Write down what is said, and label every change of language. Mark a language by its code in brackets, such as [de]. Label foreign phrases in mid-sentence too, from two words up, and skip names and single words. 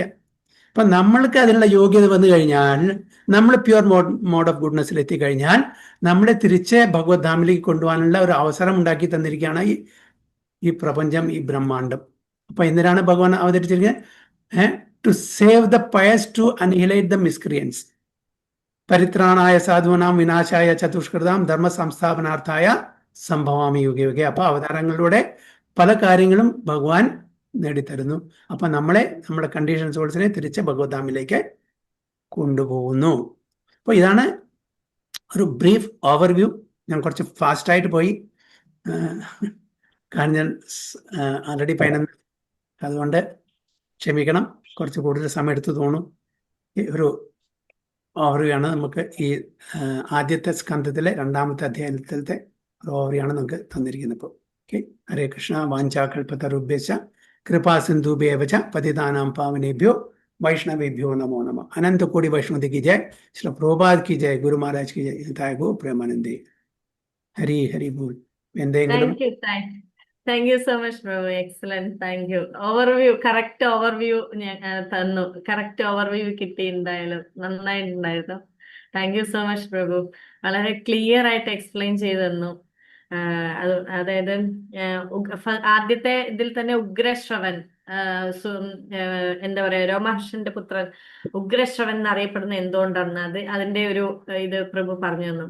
[ml] അപ്പൊ നമ്മൾക്ക് അതിനുള്ള യോഗ്യത വന്നു കഴിഞ്ഞാൽ, നമ്മൾ [en] pure mode of goodness [ml] എത്തിക്കഴിഞ്ഞാൽ നമ്മളെ തിരിച്ച് ഭഗവത്ധാമിലേക്ക് കൊണ്ടുപോകാനുള്ള ഒരു അവസരം ഉണ്ടാക്കി തന്നിരിക്കുകയാണ് ഈ പ്രപഞ്ചം, ഈ ബ്രഹ്മാണ്ടം. അപ്പൊ എന്തിനാണ് ഭഗവാൻ അവതരിച്ചിരിക്കുന്നത്? [en] to save the pious, to annihilate the miscreants. [sa] പരിത്രാണായ സാധൂനാം വിനാശായ ചതുഷ്കൃതാം ധർമ്മ സംസ്ഥാപനാർത്ഥായ സംഭവാമി യുഗേ യുഗേ. [ml] അപ്പൊ അവതാരങ്ങളിലൂടെ പല കാര്യങ്ങളും ഭഗവാൻ നേടിത്തരുന്നു. അപ്പൊ നമ്മുടെ [en] conditioned souls [ml] തിരിച്ച് ഭഗവത്ധാമിലേക്ക് കൊണ്ടുപോകുന്നു. അപ്പോൾ ഇതാണ് ഒരു [en] brief overview. [ml] ഞാൻ കുറച്ച് ഫാസ്റ്റായിട്ട് പോയി, കാരണം ഞാൻ ആൾറെഡി 11, അതുകൊണ്ട് ക്ഷമിക്കണം, കുറച്ച് കൂടുതൽ സമയം എടുത്തു തോന്നും. ഒരു ഓവർവ്യൂ ആണ് നമുക്ക് ഈ ആദ്യത്തെ സ്കന്ധത്തിലെ 2ാമത്തെ അധ്യായത്തിലത്തെ ഒരു ഓവർവ്യൂ ആണ് നമുക്ക് തന്നിരിക്കുന്നത്. ഇപ്പോൾ ഓക്കെ. [sa] ഹരേ കൃഷ്ണ. വാഞ്ചാകൽപതരുഭ്യശ്ച കൃപാ സിന്ധുഭ്യേവ ച പതിതാനാം പാവനേഭ്യോ വൈഷ്ണവേഭ്യോ നമോ നമഃ. अनन्त कोटि वैष्णवति [hi] की जय, श्री प्रभुपाद की जय, गुरु महाराज की जय, हिताय गो प्रेमानंदे. हरि हरि बोल. [ml] എന്തെങ്കിലും? [en] thank you so much പ്രഭു. excellent. thank you. overview, correct overview തന്നു. correct overview കിട്ടി. [ml] എന്തായാലും നന്നായിട്ടുണ്ടായിരുന്നു. [en] thank you so much [ml] പ്രഭു. വളരെ ക്ലിയർ ആയിട്ട് എക്സ്പ്ലെയിൻ ചെയ്തു തന്നു. അതായത് ആദ്യത്തെ ഇതിൽ തന്നെ ഉഗ്രശ്രവൻ, എന്താ പറയാ, രോമഹർഷന്റെ പുത്രൻ ഉഗ്രശ്രവൻ എന്നറിയപ്പെടുന്ന എന്തുകൊണ്ടാണ് അതിന്റെ ഒരു ഇത് പ്രഭു പറഞ്ഞു തന്നു.